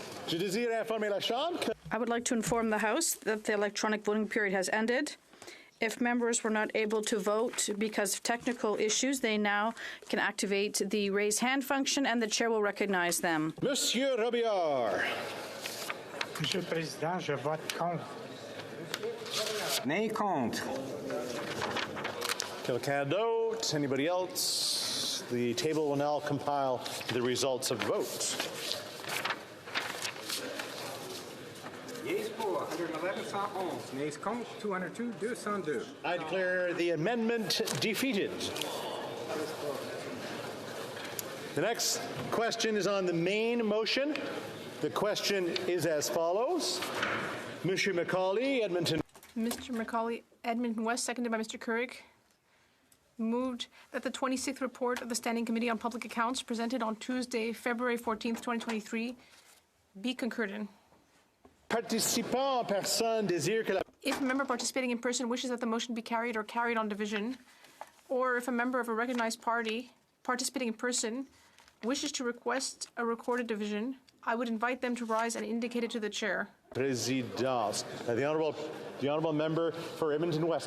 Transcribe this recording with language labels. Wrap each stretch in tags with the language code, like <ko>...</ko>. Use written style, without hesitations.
<en>I would like to inform the House that the electronic voting period has ended. If members were not able to vote because of technical issues, they now can activate the raise hand function and the chair will recognize them.</en> <fr>Monsieur Robillard. Monsieur le Président, je vote contre.</fr> <en>Nay contre. Candidates, anybody else? The table will now compile the results of the vote. Yeas pour 111, 111. Nays contre 202, 202. I declare the amendment defeated. The next question is on the main motion. The question is as follows.</en> <fr>Monsieur Macaulay, Edmonton.</fr> <en>Mr. Macaulay, Edmonton West, seconded by Mr. Couric, moved that the 26th report of the Standing Committee on Public Accounts presented on Tuesday, February 14th, 2023, be concurred in.</en> <fr>Participant en personne désire que la...</fr> <en>If a member participating in person wishes that the motion be carried or carried on division, or if a member of a recognized party participating in person wishes to request a recorded division, I would invite them to rise and indicate it to the chair.</en> <fr>Présidence.</fr> <en>The honourable member for Edmonton West.</en>